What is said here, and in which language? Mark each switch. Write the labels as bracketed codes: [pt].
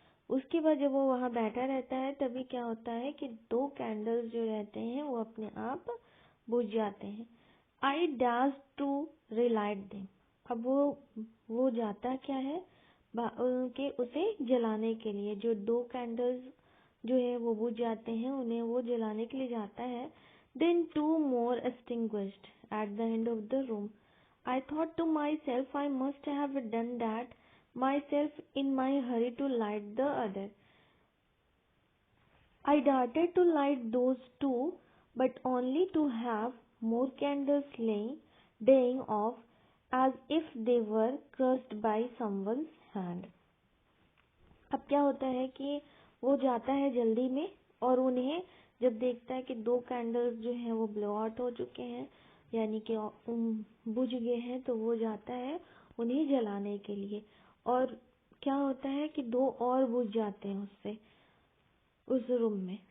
[hi] उसके बाद जब वो वहाँ बैठा रहता है तभी क्या होता है कि 2 कैंडल्स जो रहते हैं वो अपने आप बुझ जाते हैं। [en] I dash to relight them. [hi] अब वो जाता क्या है कि उसे जलाने के लिए, जो 2 कैंडल्स जो है वो बुझ जाते हैं, उन्हें वो जलाने के लिए जाता है। [en] Then 2 more extinguished at the end of the room. I thought to myself, I must have done that myself in my hurry to light the other. I darted to light those 2, but only to have more candles dying off as if they were crushed by someone's hand. [hi] अब क्या होता है कि वो जाता है जल्दी में और उन्हें जब देखता है कि 2 कैंडल्स जो हैं वो ब्लो आउट हो चुके हैं, यानी कि बुझ गए हैं, तो वो जाता है उन्हें जलाने के लिए। और क्या होता है कि 2 और बुझ जाते हैं उससे उस रूम में।